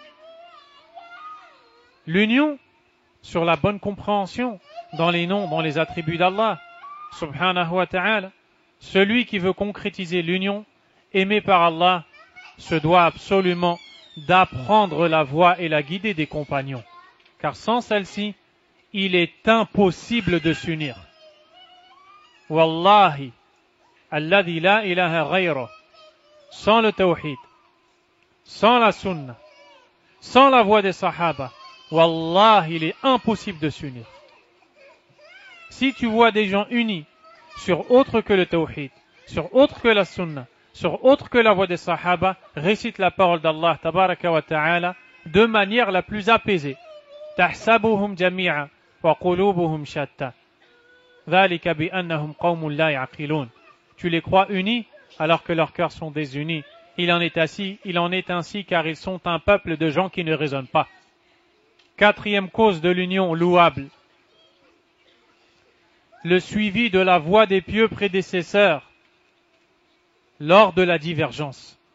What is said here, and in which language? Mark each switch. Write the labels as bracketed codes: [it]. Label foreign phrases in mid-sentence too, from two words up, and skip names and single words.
[fr] L'union sur la bonne compréhension dans les noms, dans les attributs d'Allah, [ar] سبحانه وتعالى. [fr] Celui qui veut concrétiser l'union aimée par Allah se doit absolument d'apprendre la voie et la guidée des compagnons. Car sans celle-ci, il est impossible de s'unir. [ar] والله الذي لا إله غيره, [fr] sans le tawhid, sans la sunna, sans la voie des sahaba, wallahi, il est impossible de s'unir. Si tu vois des gens unis sur autre que le tawhid, sur autre que la sunna, sur autre que la voie des sahaba, récite la parole d'Allah [ar] تبارك وتعالى [fr] de manière la plus apaisée. [ar] تحسبهم جميعا وقلوبهم شتى. ذلك بأنهم قوم لا يعقلون. [fr] Tu les crois unis alors que leurs cœurs sont désunis. Il en est ainsi car ils sont un peuple de gens qui ne raisonnent pas. Quatrième cause de l'union louable, le suivi de la voie des pieux prédécesseurs lors de la divergence.